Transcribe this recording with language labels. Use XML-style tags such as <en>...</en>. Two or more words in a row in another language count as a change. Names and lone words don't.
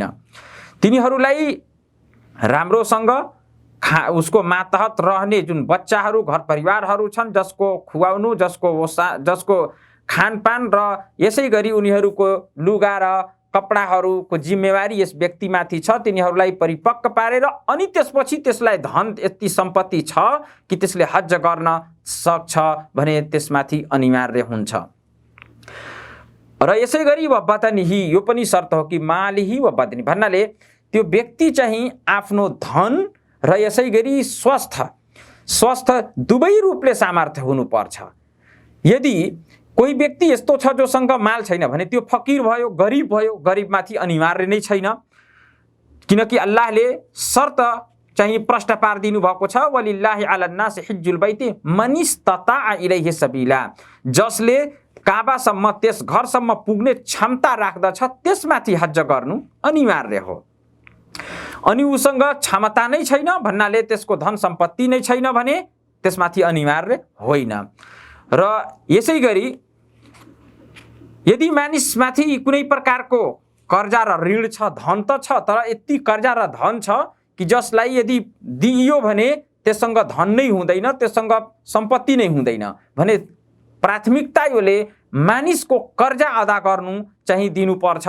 <ne>तिनीहरूलाई राम्रोसँग उसको मातहत रहने जुन बच्चाहरू, घर परिवारहरू छन्, जसको खुवाउनु, जसको खानपान र यसै गरी उनीहरूको लुगा र कपडाहरूको जिम्मेवारी यस व्यक्तिमाथि छ, तिनीहरूलाई परिपक्व पारेर अनि त्यसपछि त्यसलाई धन यति सम्पत्ति छ कि त्यसले हज गर्न सक्छ भने त्यसमाथि अनिवार्य हुन्छ। र यसै गरी</ne> <ar>و بدنه,</ar> <ne>यो पनि शर्त हो कि</ne> <ar>ماله و بدنه,</ar> <ne>भन्नाले त्यो व्यक्ति चाहिँ आफ्नो धन र यसै गरी स्वस्थ दुवै रूपले सामर्थ्य हुनुपर्छ। यदि कोही व्यक्ति यस्तो छ जोसँग माल छैन भने त्यो फकीर भयो, गरिब भयो, गरिबमाथि अनिवार्य नै छैन, किनकि अल्लाहले शर्त चाहिँ प्रश्न पारिदिनु भएको छ,</ne> <ar>ولله على الناس حج البيت من استطاع إليه سبيلا,</ar> <ne>जसले काबासम्म, त्यस घरसम्म पुग्ने क्षमता राख्दछ त्यसमाथि हज गर्नु अनिवार्य हो। अनि उसँग क्षमता नै छैन भन्नाले त्यसको धन सम्पत्ति नै छैन भने त्यसमाथि अनिवार्य होइन। र यसै गरी यदि मानिसमाथि कुनै प्रकारको कर्जा र ऋण छ, धन त छ तर यति कर्जा र धन छ कि जसलाई यदि दिइयो भने त्यससँग धन नै हुँदैन, त्यससँग सम्पत्ति नै हुँदैन भने प्राथमिकता योले मानिसको कर्जा अदा गर्नु चाहिँ दिनुपर्छ।</ne>